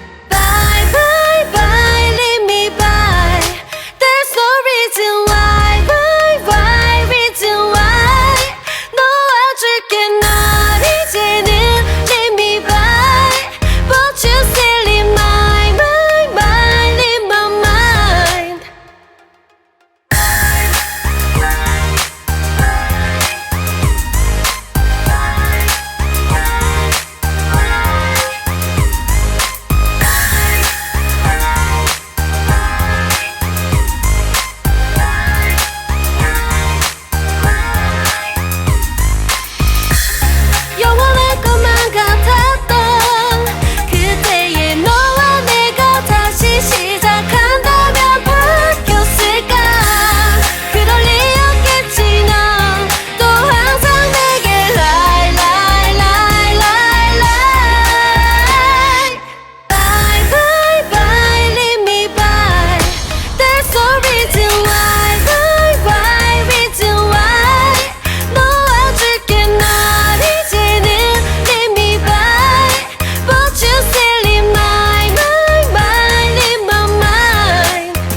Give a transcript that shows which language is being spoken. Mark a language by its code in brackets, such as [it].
[en] Bye bye bye leave me by. There's no reason why. Why why reason why. [ko] 놓아줄게 널 이제는 [en] leave me by. But you still in my mind in my mind. [ko] 영원할 것만 같았던 그때의 너와 내가 다시 시작한다면 바뀌었을까. 그럴 리 없겠지. 넌 또 항상 내게 [en] lie lie lie lie lie. Bye bye bye leave me by. There's no reason why. Why why reason why. [ko] 놓아줄게 널 이제는 [en] leave me by. But you still in my mind in my mind.